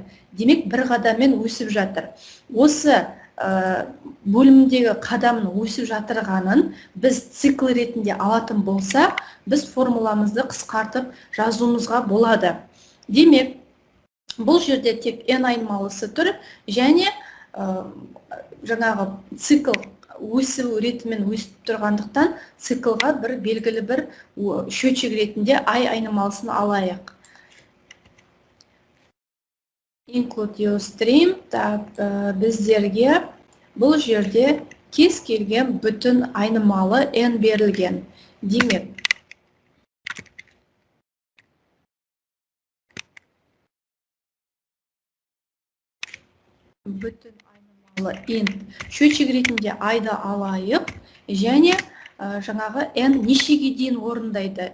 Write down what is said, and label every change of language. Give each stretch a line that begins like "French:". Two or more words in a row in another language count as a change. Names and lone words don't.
Kazakh: Демек, бір қадаммен өсіп жатыр. Осы бөлімдегі қадамның өсіп жатырғанын біз цикл ретінде алатын болсақ, біз формуламызды қысқартып жазуымызға болады. Демек, бұл жерде тек n айнымалысы тұр және жаңағы цикл өсу ретімен өсіп тұрғандықтан циклға бір белгілі бір счетчик ретінде i айнымалысын алайық.
English: Include your stream,
Kazakh: біздерге бұл жерде кез келген бүтін айнымалы n берілген. Демек, бүтін айнымалы n счетчик ретінде i-ды алайық және жаңағы n нешеге дейін орындайды.